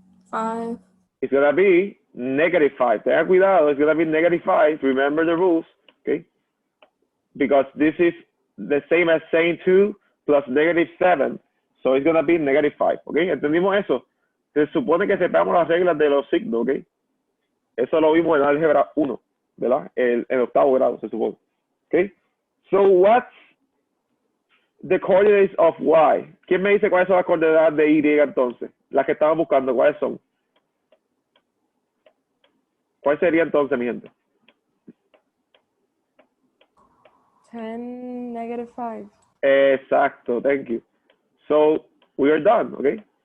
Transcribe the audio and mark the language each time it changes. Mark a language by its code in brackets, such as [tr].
[en] 5. It's gonna be -5. [es] Tengan cuidado, [en] it's gonna be -5. Remember the rules, okay? Because this is the same as saying 2 plus -7. So it's gonna be -5, okay? [es] ¿Entendimos eso? Se supone que sepamos las reglas de los signos, okay? Eso lo vimos en álgebra 1, ¿verdad? En octavo grado, se supone. Okay? [en] So what's the coordinates of y? [es] ¿Quién me dice cuáles son las coordenadas de y entonces? Las que estamos buscando, ¿cuáles son? ¿Cuál sería entonces, mi gente? [en] 10, -5. Exacto, thank you. So, we are done, okay?